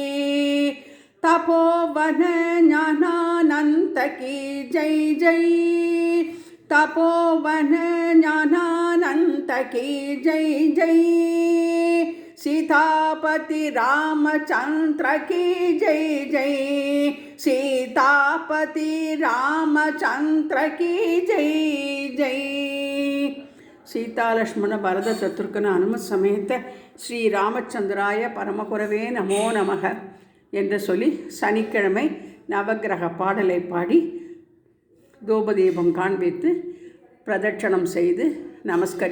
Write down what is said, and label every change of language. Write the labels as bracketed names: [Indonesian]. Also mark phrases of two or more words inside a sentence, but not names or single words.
[Hindi] तपोवन ज्ञानानंत की जय जय, तपोवन ज्ञानानंत की जय जय. सीतापति रामचंद्र की जय जय, सीतापति रामचंद्र की जय जय. [Sanskrit] सीता लक्ष्मण भरत शत्रुघ्न हनुमत् समेत श्री रामचन्द्राय परमगुरवे नमो नमः [Tamil] என்று சொல்லி சனிக்கிழமை நவக்கிரக பாடலை பாடி தூபதீபம் காண்பித்து பிரதட்சணம் செய்து நமஸ்கரித்தோம்.